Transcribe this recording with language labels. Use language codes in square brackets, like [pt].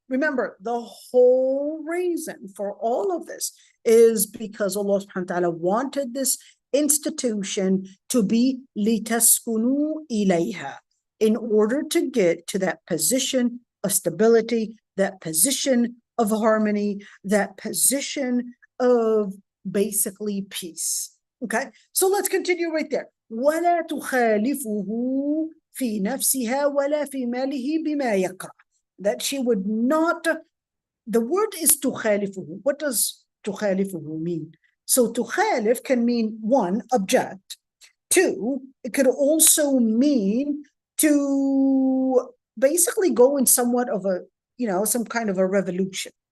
[en] Remember, the whole reason for all of this is because Allah subhanahu wa ta'ala wanted this institution to be [ar] litaskunu ilayha, [en] in order to get to that position of stability, that position of harmony, that position of basically peace. Okay, so let's continue right there. [ar] ولا تخالفه في نفسها ولا في ماله بما يكره. [en] That she would not, the word is تخالفه. What does تخالفه mean? So تخالف can mean, one, object. Two, it could also mean to basically go in somewhat of a, some kind of a revolution.